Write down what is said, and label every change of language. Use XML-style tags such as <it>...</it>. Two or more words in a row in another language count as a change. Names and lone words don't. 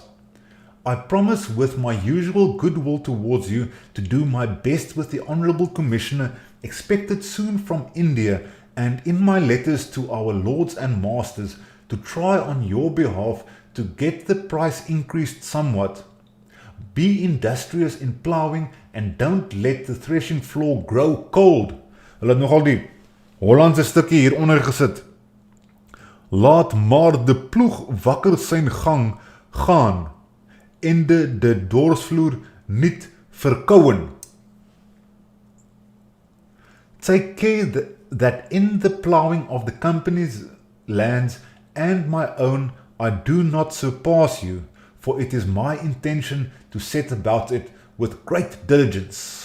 <en>I promise with my usual goodwill towards you to do my best with the Honourable Commissioner expected soon from India, and in my letters to our lords and masters to try on your behalf to get the price increased somewhat. Be industrious in ploughing and don't let the threshing floor grow cold.</en> <af>Hulle het nogal die Hollandse stukkie hieronder gesit.</af> <nl>Laat maar de ploeg wakker zijn gang gaan en de dorsvloer niet verkouden.</nl> <en>Take care that in the ploughing of the company's lands and my own I do not surpass you, for it is my intention to set about it with great diligence.</en>